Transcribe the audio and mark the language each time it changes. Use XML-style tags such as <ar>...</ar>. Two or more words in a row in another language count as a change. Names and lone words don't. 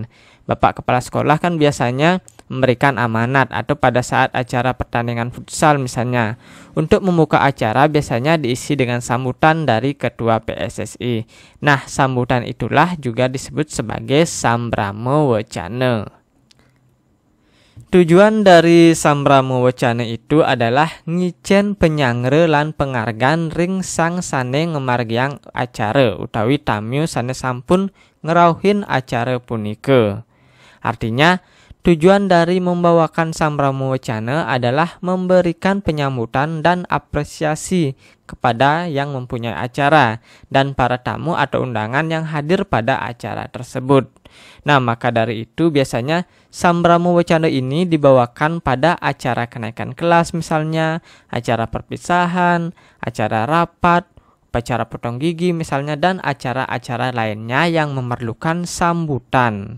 <id>Bapak Kepala Sekolah kan biasanya memberikan amanat, atau pada saat acara pertandingan futsal misalnya. Untuk membuka acara biasanya diisi dengan sambutan dari Ketua PSSI. Nah, sambutan itulah juga disebut sebagai sambrama wacana. Tujuan dari sambrama wacana itu adalah</id> <ban>ngicen penyangre lan penghargaan ring sang sane ngemargiang acara utawi tamu sane sampun ngerauhin acara punika.</ban> <id>Artinya, tujuan dari membawakan sambrama wacana adalah memberikan penyambutan dan apresiasi kepada yang mempunyai acara dan para tamu atau undangan yang hadir pada acara tersebut. Nah, maka dari itu biasanya sambrama wacana ini dibawakan pada acara kenaikan kelas misalnya, acara perpisahan, acara rapat, upacara potong gigi misalnya, dan acara-acara lainnya yang memerlukan sambutan.</id>